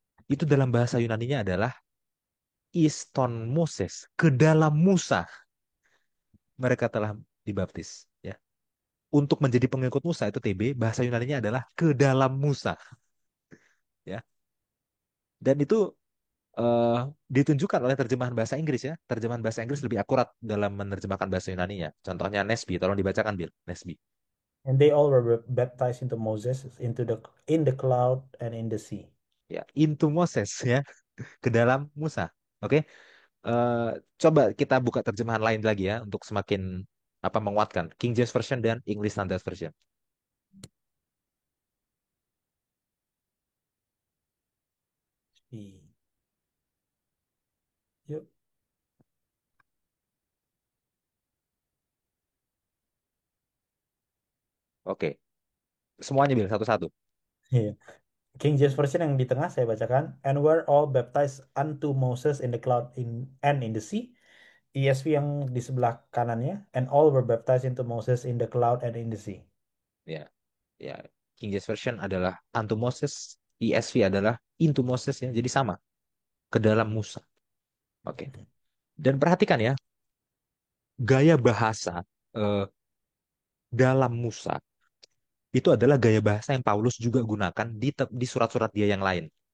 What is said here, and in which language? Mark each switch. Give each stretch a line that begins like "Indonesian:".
Indonesian: Itu dalam bahasa Yunaninya adalah iston Moses, ke dalam Musa mereka telah dibaptis. Ya. Untuk menjadi pengikut Musa itu TB, bahasa Yunaninya adalah ke dalam Musa. Ya. Dan itu eh, ditunjukkan oleh terjemahan bahasa Inggris ya. Terjemahan bahasa Inggris lebih akurat dalam menerjemahkan bahasa Yunaninya. Contohnya Nesby, tolong dibacakan Bill, Nesby.
English: And they all were baptized into Moses, into the in the cloud and in the sea.
Indonesian: Ya,
English: into Moses
Indonesian: ya, ke dalam Musa. Oke. Eh, Coba kita buka terjemahan lain lagi ya untuk semakin apa menguatkan. King James Version dan English Standard Version.
English: Sea.
Indonesian: Yuk. Oke. Semuanya Bill satu-satu. Iya. King James Version yang di tengah saya bacakan.
English: And were all baptized unto Moses in the cloud and in the sea.
Indonesian: ESV yang di sebelah kanannya.
English: And all were baptized into Moses in the cloud and in the sea.
Indonesian: Ya, ya. King James Version adalah
English: unto Moses,
Indonesian: ESV adalah
English: into Moses
Indonesian: ya. Jadi sama, ke dalam Musa. Oke. Dan perhatikan ya, gaya bahasa eh, dalam Musa itu adalah gaya bahasa yang Paulus juga gunakan di surat-surat dia yang lain.